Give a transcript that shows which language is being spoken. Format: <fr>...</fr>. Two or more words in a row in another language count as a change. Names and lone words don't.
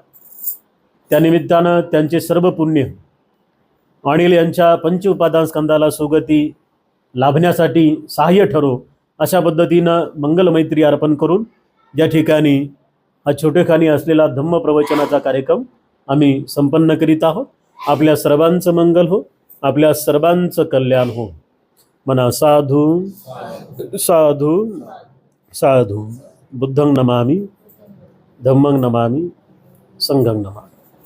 <mr>त्यानिमित्तानं त्यांचे सर्व पुण्य अनिल यांच्या पंचउपादान स्कंदाला सुगती लाभण्यासाठी सहाय्य ठरो, अशा पद्धतीनं मंगलमैत्री अर्पण करून या ठिकाणी हा छोटेखानी असलेला धम्म प्रवचनाचा कार्यक्रम आम्ही संपन्न करीत आहोत. आपल्या सर्वांचं मंगल हो, आपल्या सर्वांचं कल्याण हो. म्हणा</mr> <pi>साधू साधू साधू. बुद्धं नमामि, धम्मं नमामि, संघं नमामि.</pi>